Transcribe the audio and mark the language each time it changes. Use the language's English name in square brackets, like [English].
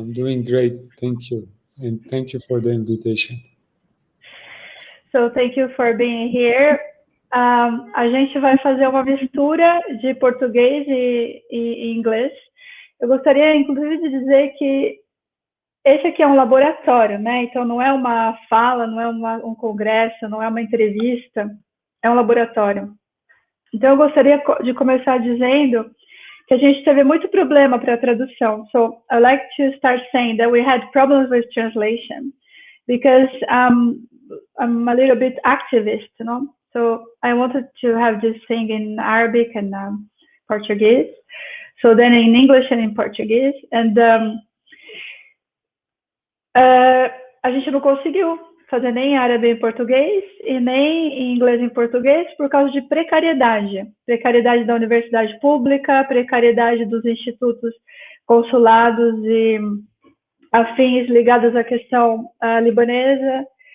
[English] I'm doing great, thank you. And thank you for the invitation. So thank you for being here. [Portuguese] A gente vai fazer uma mistura de português e inglês. Eu gostaria, inclusive, de dizer que esse aqui é um laboratório, né? Então, não é uma fala, não é um congresso, não é uma entrevista, é um laboratório. Então, eu gostaria de começar dizendo que a gente teve muito problema para a tradução. [English] So, I'd like to start saying that we had problems with translation because I'm a little bit activist, you know? So, I wanted to have this thing in Arabic and Portuguese. So, then in English and in Portuguese. [Portuguese] And a gente não conseguiu fazer nem em árabe em português e nem em inglês em português por causa de precariedade. Precariedade da universidade pública, precariedade dos institutos consulados e afins ligados à questão libanesa.